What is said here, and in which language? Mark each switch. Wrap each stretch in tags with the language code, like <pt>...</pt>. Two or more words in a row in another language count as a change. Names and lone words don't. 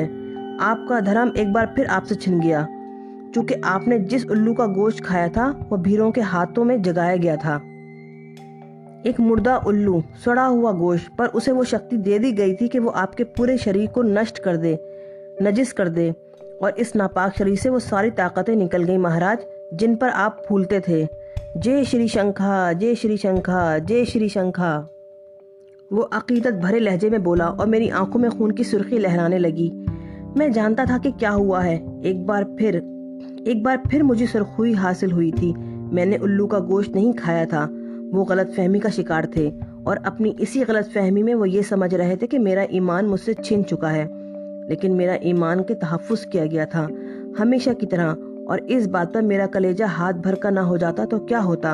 <ur>آپ کا دھرم ایک بار پھر آپ سے چھن گیا، چونکہ آپ نے جس الو کا گوشت کھایا تھا وہ بھیروں کے ہاتھوں میں جگایا گیا تھا۔ ایک مردہ الو، سڑا ہوا گوشت، پر اسے وہ شکتی دے دی گئی تھی کہ وہ آپ کے پورے شریر کو نشٹ کر دے، نجس کر دے، اور اس ناپاک شریر سے وہ ساری طاقتیں نکل گئی مہاراج جن پر آپ پھولتے تھے۔ جے شری شنکھا، جے شری شنکھا، جے شری شنکھا۔ وہ عقیدت بھرے لہجے میں بولا اور میری آنکھوں میں خون کی سرخی لہرانے لگی۔ میں جانتا تھا کہ کیا ہوا ہے۔ ایک بار پھر مجھے سرخوئی حاصل ہوئی تھی۔ میں نے الو کا گوشت نہیں کھایا تھا، وہ غلط فہمی کا شکار تھے، اور اپنی اسی غلط فہمی میں وہ یہ سمجھ رہے تھے کہ میرا ایمان مجھ سے چھن چکا ہے، لیکن میرا ایمان کے تحفظ کیا گیا تھا ہمیشہ کی طرح، اور اس بات پر میرا کلیجہ ہاتھ بھر کا نہ ہو جاتا تو کیا ہوتا۔</ur>